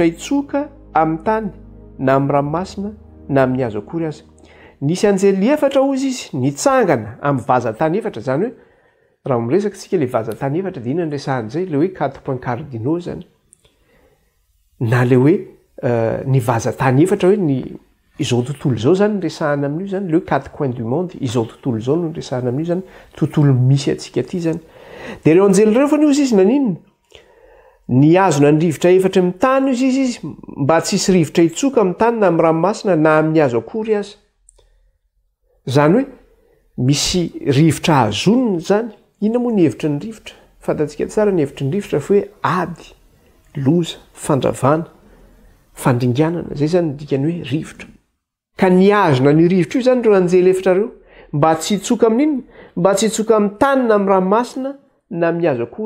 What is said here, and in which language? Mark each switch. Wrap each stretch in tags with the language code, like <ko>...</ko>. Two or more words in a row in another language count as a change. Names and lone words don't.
<mg>hitsoka amin'ny tany na amin'ny ranomasina na amin'ny hazo akory aza nisy anjely efatra ozy izy nitsangana amin'ny vazatany efatra zany hoe raha miresaka tsika le vazatany efatra dia inona ny resahan'izay le hoe 4</mg> <fr>point cardinaux</fr> <mg>zany na le hoe ny vazatany efatra hoe izao tontolo izao zany ny resahana amin'io zany le hoe 4</mg> <fr>coins du monde</fr> <mg>izao tontolo izao no resahana amin'io zany tontolo misy atsika aty zany dia ireo anjely ireo fany ozy izy naninona niazona ny rivotra efatra amin'ny tany izy izy mba tsy hisy rivotra hitsoka amin'ny tany na amin'ny ranomasina na amin'ny hazo akory aza zany hoe misy rivotra azonina zany inona moa ny hevitra ny rivotra fantatsika tsara ny hevitry ny rivotra fa hoe ady loza fandravana fandringanana zay zany dikany hoe rivotra ka niazona ny rivotra io zany reo anjely efatra reo mba tsy hitsoka amin'inona mba tsy hitsoka amin'ny tanina amin'ny ranomasina na mihazo akory</mg>